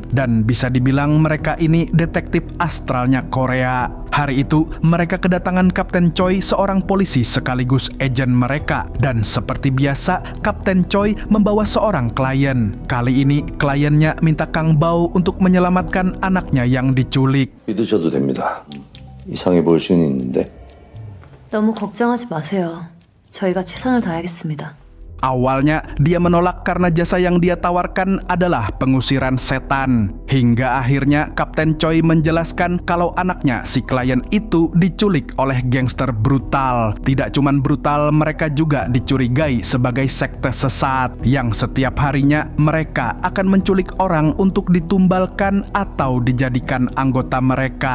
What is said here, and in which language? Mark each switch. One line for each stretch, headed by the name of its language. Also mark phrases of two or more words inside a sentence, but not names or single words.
Indonesian: Dan bisa dibilang mereka ini detektif astralnya Korea. Hari itu mereka kedatangan Kapten Choi, seorang polisi sekaligus agen mereka. Dan seperti biasa, Kapten Choi membawa seorang klien. Kali ini kliennya minta Kang Bao untuk menyelamatkan anaknya yang diculik.
Korean: 믿으셔도 됩니다. 이상해 보일 수는 있는데. 너무 걱정하지 마세요. 저희가 최선을 다하겠습니다.
Indonesian: Awalnya dia menolak karena jasa yang dia tawarkan adalah pengusiran setan. Hingga akhirnya Kapten Choi menjelaskan kalau anaknya si klien itu diculik oleh gangster brutal. Tidak cuman brutal, mereka juga dicurigai sebagai sekte sesat yang setiap harinya mereka akan menculik orang untuk ditumbalkan atau dijadikan anggota mereka.